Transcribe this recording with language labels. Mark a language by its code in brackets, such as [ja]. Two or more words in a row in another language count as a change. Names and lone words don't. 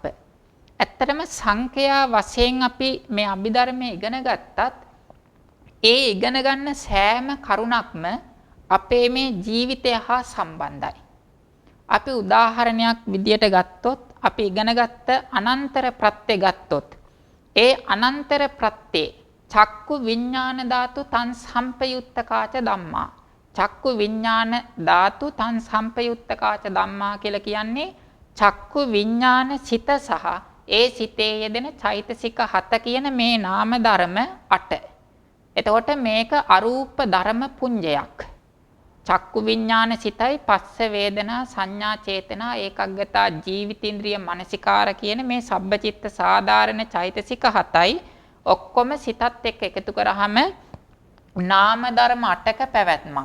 [si] ඇත්තටම සංඛ්‍යා වශයෙන් අපි මේ අභිධර්මයේ ඉගෙන ගත්තත් ඒ ඉගෙන ගන්න සෑම කරුණක්ම අපේ මේ ජීවිතය හා සම්බන්ධයි. අපි උදාහරණයක් විදියට ගත්තොත් අපි ඉගෙන ගත්ත අනන්තර ප්‍රත්‍ය ගත්තොත් ඒ අනන්තර ප්‍රත්‍යේ [pi] චක්කු විඥාන ධාතු තං සම්පයුත්තකාච ධම්මා. චක්කු විඥාන ධාතු තං සම්පයුත්තකාච ධම්මා [si] කියලා කියන්නේ චක්කු විඥාන සිත සහ ඒ සිතේ යෙදෙන චෛතසික 7 කියන මේ නාම ධර්ම 8. එතකොට මේක අරූප ධර්ම පුඤ්ජයක්. චක්කු විඥාන සිතයි පස්ස වේදනා සංඥා චේතනා ඒකග්ගතා ජීවිතින්ද්‍රිය මනසිකාර කියන මේ සබ්බචිත්ත සාධාරණ චෛතසික 7යි ඔක්කොම සිතත් එක්ක එකතු කරාම නාම ධර්ම 8ක පැවැත්මක්.